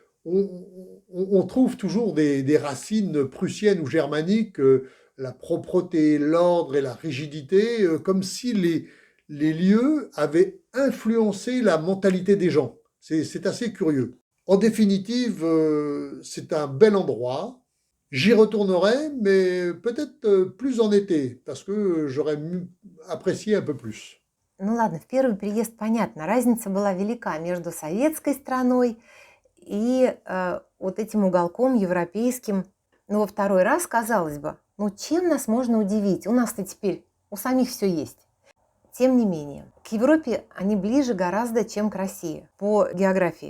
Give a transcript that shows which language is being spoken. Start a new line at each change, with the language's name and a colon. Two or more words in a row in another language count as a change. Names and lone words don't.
French: on trouve toujours des racines prussiennes ou germaniques, la propreté, l'ordre et la rigidité, comme si les lieux avaient influencé la mentalité des gens. C'est assez curieux. En définitive, c'est un bel endroit. J'y retournerai, mais peut-être plus en été, parce que j'aurais apprécié un peu plus.
Russian: Ну ладно, в первый приезд понятно, разница была велика между советской страной и вот этим уголком европейским. Но во второй раз, казалось бы, ну чем нас можно удивить? У нас-то теперь у самих все есть. Тем не менее, к Европе они ближе гораздо, чем к России по географии.